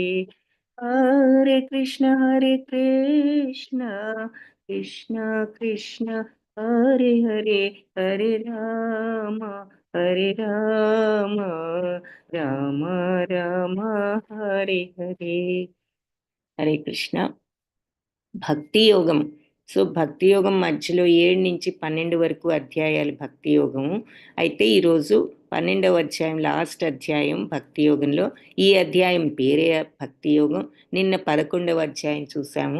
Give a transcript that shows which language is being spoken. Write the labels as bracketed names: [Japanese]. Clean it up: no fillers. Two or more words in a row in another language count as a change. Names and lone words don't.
[Sanskrit] హరే కృష్ణ కృష్ణ కృష్ణ హరే హరే, హరే రామ రామ రామ హరే హరే. [Telugu] హరే కృష్ణ. భక్తి యోగం. సో భక్తి యోగం మధ్యలో 7 నుంచి 12 వరకు అధ్యాయాలు భక్తి యోగము. అయితే ఈరోజు 12వ అధ్యాయం, లాస్ట్ అధ్యాయం భక్తి యోగంలో. ఈ అధ్యాయం పేరే భక్తి యోగం. నిన్న 11వ అధ్యాయం చూసాము.